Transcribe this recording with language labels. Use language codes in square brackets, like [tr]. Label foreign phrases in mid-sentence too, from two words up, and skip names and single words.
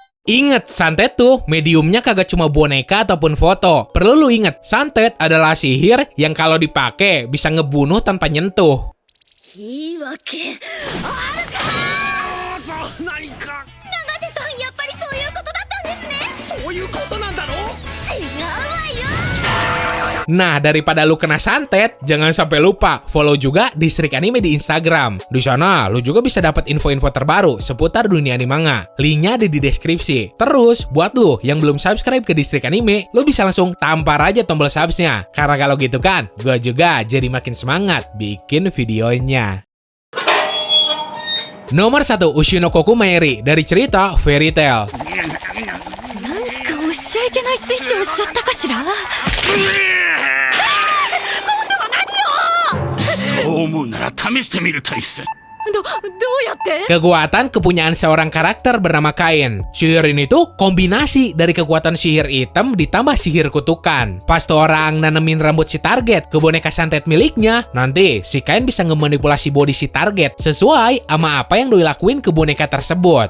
[id] Ingat, santet tuh mediumnya kagak cuma boneka ataupun foto. Perlu lu inget, santet adalah sihir yang kalau dipakai bisa ngebunuh tanpa nyentuh. [ja] いいわけあるか。何か永瀬さん、やっぱりそういうことだったんですね。そういうことなんだろう。違うわよ。 [id] Nah, daripada lu kena santet, jangan sampai lupa follow juga Distrik Anime di Instagram. Di sana, lu juga bisa dapat info-info terbaru seputar dunia animanga. Linknya ada di deskripsi. Terus, buat lu yang belum subscribe ke Distrik Anime, lu bisa langsung tampar aja tombol subsnya. Karena kalau gitu kan, gua juga jadi makin semangat bikin videonya. Nomor 1, Ushinokoku Maeri dari cerita Fairy Tail. [ja] なんかおっしゃいけないスイッチ押しちゃったかしら。そう思うなら試してみるといいっす。どうやって？ [id] Kekuatan kepunyaan seorang karakter bernama Kain. Sihir ini tuh kombinasi dari kekuatan sihir hitam ditambah sihir kutukan. Pas tuh orang nanemin rambut si target ke boneka santet miliknya, nanti si Kain bisa ngemanipulasi body si target sesuai sama apa yang doi lakuin ke boneka tersebut.